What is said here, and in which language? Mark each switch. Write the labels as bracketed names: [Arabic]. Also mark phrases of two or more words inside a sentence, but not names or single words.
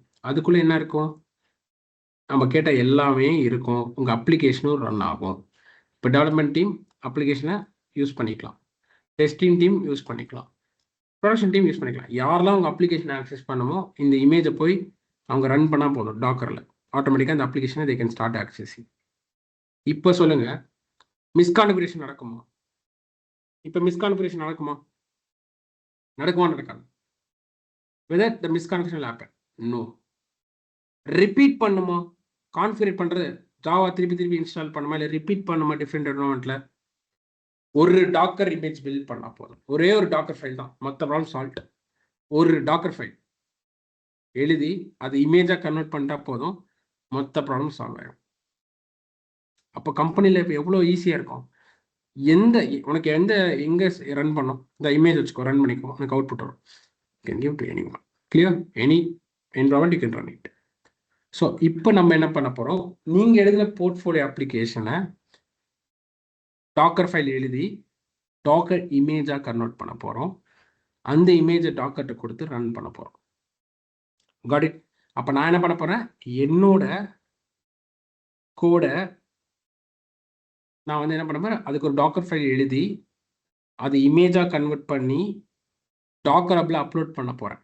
[Tamil] அதுக்குள்ள என்ன இருக்கும், நம்ம கேட்ட எல்லாமே இருக்கும். உங்கள் அப்ளிகேஷனும் ரன் ஆகும். இப்போ [English] development team [Tamil] அப்ளிகேஷனை யூஸ் பண்ணிக்கலாம், [English] testing team [Tamil] யூஸ் பண்ணிக்கலாம், [English] production team [Tamil] யூஸ் பண்ணிக்கலாம். யாரெல்லாம் உங்கள் [English] application access [Tamil] பண்ணுமோ இந்த இமேஜை போய் அவங்க ரன் பண்ணால் போதும் டாக்கரில். ஆட்டோமேட்டிக்காக அந்த அப்ளிகேஷனை [English] they can start accessing. [Tamil] இப்போ சொல்லுங்க, மிஸ்கான்ஃபிகரேஷன் நடக்குமா? இப்போ மிஸ்கான்ஃபிகரேஷன் நடக்குமா? நடக்காது. [English] whether the misconfiguration will happen? No. [Tamil] ரிப்பீட் பண்ணுமா? கான்ஃபிகரேட் பண்றது ஜாவா திருப்பி இன்ஸ்டால் பண்ணுமா, இல்லை ரிப்பீட் பண்ணுமா? [English] different environment [Tamil] ஒரு [English] docker image build [Tamil] பண்ணா போதும். ஒரே ஒரு [English] docker file [Tamil] தான், மொத்த [English] problem solve. [Tamil] ஒரு [English] docker file [Tamil] எழுதி அது இமேஜா கன்வெர்ட் பண்ணிட்டா போதும், மொத்த [English] problem solve [Tamil] ஆயிடும். அப்போ கம்பெனியில் இப்போ எவ்வளோ ஈஸியாக இருக்கும். உனக்கு எங்கே ரன் பண்ணும், இந்த இமேஜ் வச்சுக்கோ, ரன் பண்ணிக்கோ, உனக்கு அவுட்புட் வரும். [English] Can give to anyone. Clear? Any environment you can run it. [Tamil] ஸோ இப்போ நம்ம என்ன பண்ண போகிறோம், நீங்கள் எழுதின [English] portfolio application docker file [Tamil] எழுதி டாக்கர் இமேஜாக கன்வெர்ட் பண்ண போகிறோம். அந்த இமேஜை டாக்கர்கிட்ட கொடுத்து ரன் பண்ண போகிறோம். [English] Got it? [Tamil] அப்போ நான் என்ன பண்ண போகிறேன், என்னோட கோடை நான் வந்து என்ன பண்ண போகிறேன், அதுக்கு ஒரு [English] docker file [Tamil] எழுதி அது இமேஜாக கன்வெர்ட் பண்ணி [English] docker hub upload [Tamil] பண்ண போகிறேன்.